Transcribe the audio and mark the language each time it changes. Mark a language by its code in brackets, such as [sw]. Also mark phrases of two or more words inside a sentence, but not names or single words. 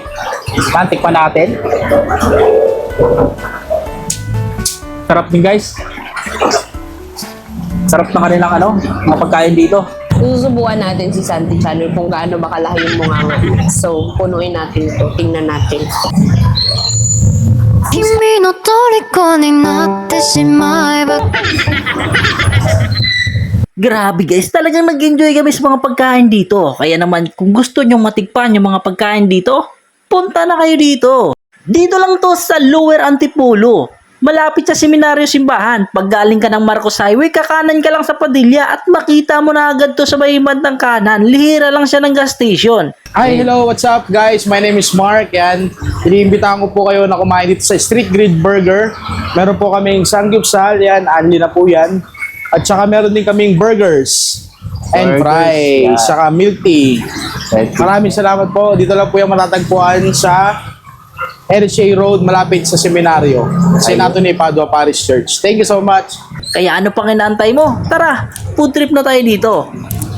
[tl] Tikman natin. Sarap din guys. Sarap na kanilang mga pagkain dito. Susubukan natin si Santi Channel kung gaano ba kalaki yung munganga. So, punuin natin ito. Tingnan natin. [ja] 君の虜になってしまえば [tl] Grabe guys, talagang nag-enjoy kami sa mga pagkain dito. Kaya naman, kung gusto nyong matikpan yung mga pagkain dito, punta na kayo dito. Dito lang to sa Lower Antipolo. Malapit sa Seminaryo Simbahan. Pag galing ka ng Marcos Highway, kakanan ka lang sa Padilla at makita mo na agad to sa may bandang kanan. Lihira lang siya ng gas station. [en] Hi, hello, what's up guys? My name is Mark. [tl] Yan, iniimbitahan ko po kayo na kumain dito sa Street Grilled Burger. Meron po kaming Samgyupsal, yan, anli na po yan. At saka meron din kaming [en] burgers and fries, [tl] saka [en] milk tea. [tl] Maraming salamat po. Dito lang po yung matatagpuan sa RCA Road, malapit sa seminaryo. Senato ni Padua Parish Church. [en] Thank you so much. [tl] Kaya ano pang inaantay mo? Tara, [en] food trip [tl] na tayo dito.